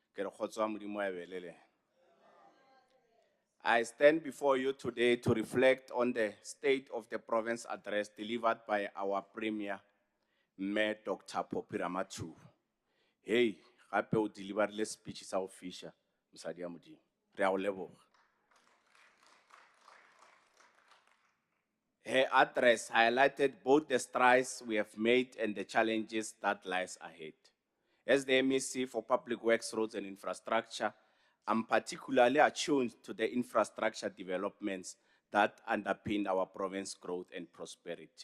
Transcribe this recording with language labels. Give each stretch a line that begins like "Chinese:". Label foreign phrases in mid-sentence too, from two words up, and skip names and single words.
English: I stand before you today to reflect on the State of the Province address delivered by our Premier, Mayor Dr. Popira Matuba. Hey, happy to deliver the speech sa official,
Northern Sotho: Msadi ya Modimo. Re a o leboga.
English: Her address highlighted both the strides we have made and the challenges that lies ahead. As the MEC for Public Works, Roads and Infrastructure, I'm particularly attuned to the infrastructure developments that underpin our province's growth and prosperity.